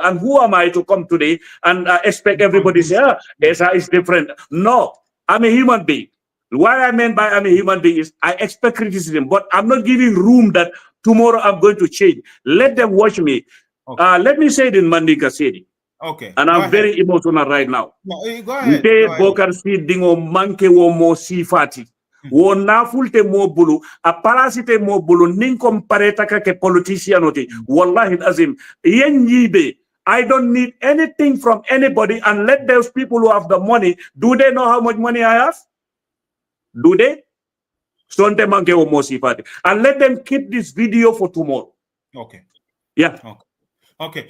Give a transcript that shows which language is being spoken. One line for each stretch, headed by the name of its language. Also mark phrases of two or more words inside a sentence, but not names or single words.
English: And who am I to come today and expect everybody to say, Esa is different? No, I'm a human being. What I meant by I'm a human being is I expect criticism, but I'm not giving room that tomorrow I'm going to change. Let them watch me. Let me say it in Mandinka City. Okay, And go I'm ahead. very emotional right now. No, go ahead. Go
Mandingo: Nte
English: ahead.
Mandingo: bokar si dingo manke wo mo sifati. Wo nafulte mo bulu, a parasite mo bulu, ninkom pareta ke politicianoti.
Arabic: Wallahi azim,
Mandingo: yen yibe.
English: I don't need anything from anybody, and let those people who have the money, do they know how much money I have? Do they?
Mandingo: Sonte manke wo mo sifati.
English: And let them keep this video for tomorrow. Okay. Yeah. Okay.